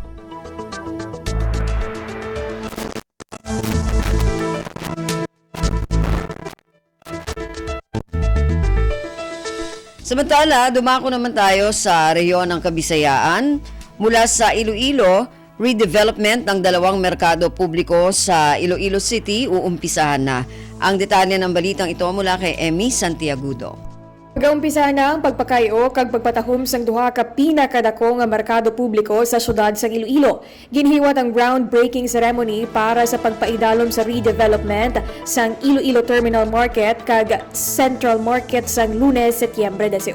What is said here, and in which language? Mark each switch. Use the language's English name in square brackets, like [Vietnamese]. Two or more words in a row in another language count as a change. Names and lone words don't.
[Filipino] Samantala, dumako naman tayo sa rehiyon ng Kabisayaan. Mula sa Iloilo, redevelopment ng 2 merkado publiko sa Iloilo City uumpisahan na. Ang detalye ng balitang ito mula kay Emmy Santiagudo. [Hiligaynon] Pag-umpisahan na ang pagpakayo kag pagpatahom sang duha ka pinakadako nga merkado publiko sa syudad sang Iloilo. Ginhiwat ang [English] groundbreaking ceremony [Hiligaynon] para sa pagpaidalom sa redevelopment sang Iloilo Terminal Market kag Central Market sang Lunes, Setyembre 18.